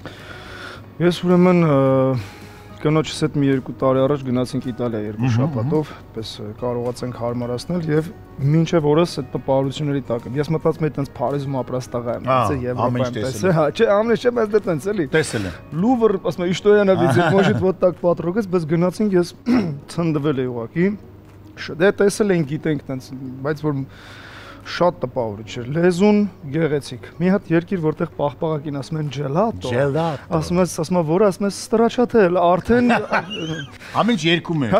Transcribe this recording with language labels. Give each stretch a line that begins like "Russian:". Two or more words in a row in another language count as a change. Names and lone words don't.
Armenian: Ես ուրեմն կնոջս հետ մի 2 տարի առաջ գնացինք Իտալիա 2 շաբաթով, այդպես կարողացանք հարմարացնել եւ մինչեւ օրս այդ տպավորությունների տակ եմ։ Ես մտածում եմ այդպես Փարիզում ապրած տղա եմ, այդպես Եվրոպայում տեսել։ Հա, չէ, ամեն ինչ եմ այդպես էլի։ Տեսել եմ։ Լուվր, ասում եմ,
Russian: что я на видел, может, вот так потрогать,
Armenian: բայց գնացինք ես ցնդվել էի ուղակի։ Դե տեսել ենք, գիտենք այդպես, բայց որ շատ տպավորիչ էր։ Լեզուն գեղեցիկ։ Մի հատ երկիր, որտեղ պաղպաղակին ասում են ջելատո։ Ասում եմ, որը ասում եմ ստրաչաթել, արդեն ամեն ինչ երկում է։